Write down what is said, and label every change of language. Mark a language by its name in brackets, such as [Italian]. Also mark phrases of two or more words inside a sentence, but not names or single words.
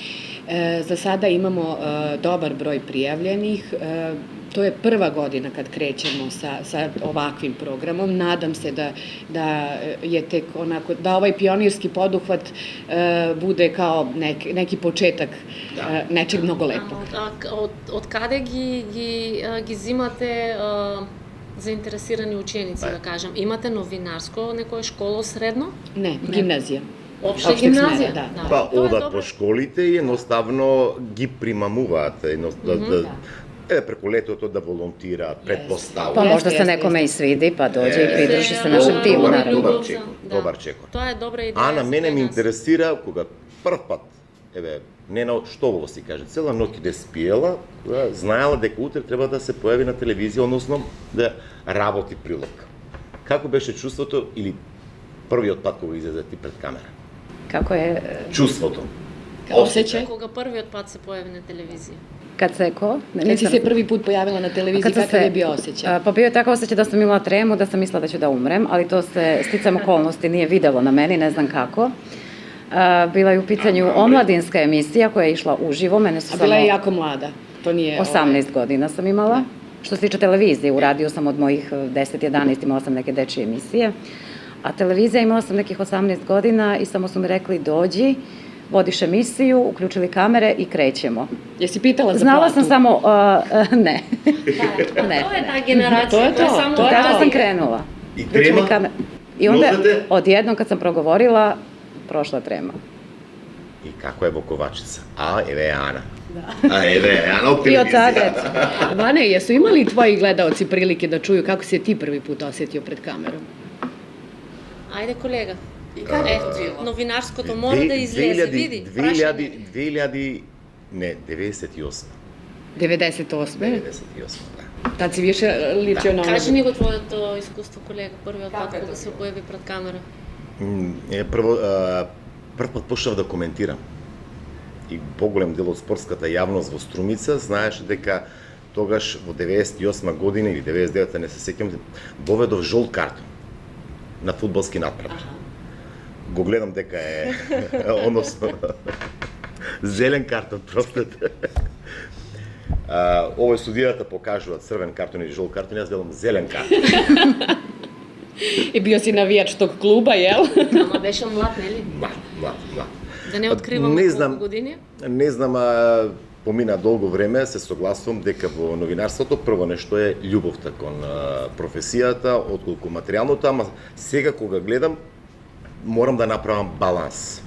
[Serbian] Za sada imamo dobar broj prijavljenih. To je prva godina kad krećemo sa ovakvim programom. Nadam se da je tek onako, da ovaj pionirski poduhvat bude kao neki početak nečeg mnogo lepog. [Macedonian] Од каде ги зимате заинтересирани ученици, да кажем? Имате новинарско некоја школо средно? Не, гимназија. Општа гимназија? Да. Па, одат по школите и едноставно ги примамуваат. Преку летото да волонтираат, предпоставуваат. [Serbian] Pa možda se nekome i svidi, pa dođe i pridruži se našem timu, naravno. [Macedonian] Добар чекор. Тоа е добра идеја. А на мене ме интересира кога прв пат, Нена Штоволо си каже, цела ноќ да спиела, знаела дека утре треба да се појави на телевизија, односно да работи прилог. Како беше чувството или првиот пат кога излезе ти пред камера? [Serbian] Kako je, [Macedonian] Чувството. [Serbian] Osjećaj? [Macedonian] Кога првиот пат се појави на телевизија? [Serbian] kad se ko? Kad si se prvi put pojavila na televiziji, kakav je bio osjećaj? Pa bio je takav osjećaj da sam imala tremu, da sam mislila da ću da umrem, ali to se sticam okolnosti nije videlo na meni, ne znam kako. Bila je u pitanju omladinska emisija koja je išla uživo, mene su A bila je jako mlada, to nije... 18 godina sam imala. Što se tiče televizije, u radiju sam od mojih 10-11, imala sam neke dečije emisije. A televizija imala sam nekih 18 godina i samo su mi rekli dođi, vodiš emisiju, uključili kamere i krećemo. Jesi pitala za platu? Znala sam samo, ne. Ne. [Macedonian] Тоа е таа генерација, [Serbian] To je to, [Macedonian] само [Serbian] to je Tako to. sam krenula. I Uključili trema? kamere. I onda, Nosete? odjednom kad sam progovorila, prošla trema. [Macedonian] И како е во Ковачица? Ана. [Serbian] A Ana u I od tada, televiziji. Vane, jesu imali tvoji gledaoci prilike da čuju kako se ti prvi put osjetio pred kamerom? [Macedonian] Ајде, колега. Новинарското мора да излезе, види. 98. 98. 98, да. [Serbian] Tad si više ličio na ono. [Macedonian] Кажи ни го твоето искуство, колега, првиот пат кога се појави пред камера. Прв пат почнав да коментирам. И поголем дел од спортската јавност во Струмица знаеше дека тогаш во 98 година или 99 не се сеќам, воведов жолт картон на фудбалски натпред. Го гледам дека е, односно, зелен картон, простете. Овој судијата покажува црвен картон или жолт картон, јас гледам зелен картон. [Serbian] I bio si navijač tog kluba, jel? [Macedonian] Ама беше млад, нели? Млад. Да не откриваме Не колку знам, години. Не знам, помина долго време, се согласувам дека во новинарството прво нешто е љубовта кон професијата, отколку материјалното, ама сега кога гледам, морам да направам баланс.